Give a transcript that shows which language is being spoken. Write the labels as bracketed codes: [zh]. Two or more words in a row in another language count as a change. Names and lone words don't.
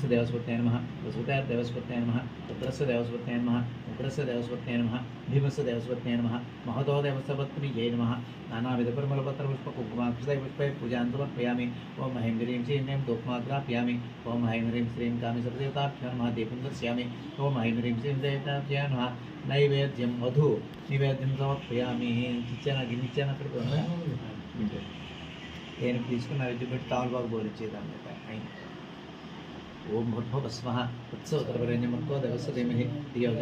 [sa] देवस्वत्यै नमः वसुदेव देवस्वत्यै नमः रुद्रस्य देवस्वत्यै नमः उग्रस्य देवस्वत्यै नमः भीमस्य देवस्वत्यै नमः महतो देवस्वपत्न्यै नमः नानाविधपरिमलपत्रपुष्पकुङ्कुमाक्षतैः पूजां समर्पयामि ओम ऐं ह्रीं श्रीं धूपमाग्रापयामि ओम ऐं ह्रीं श्रीं कामेश्वरदेवताभ्यो नमः दीपं दर्शयामि ओम ऐं ह्रीं श्रीं देवताभ्यो नमः नैवेद्यं मधु निवेद्यं समर्पयामि [te] गिन्निచ్చాను అక్కడికి నేను తీసుకున్న నైవేద్యం తావల్ బాగా బోలిచ్చేదాన్ని [sa] ओम भूर्भुवः स्वः तत्सवितुर्वरेण्यं भर्गो देवस्य धीमहि धियो यो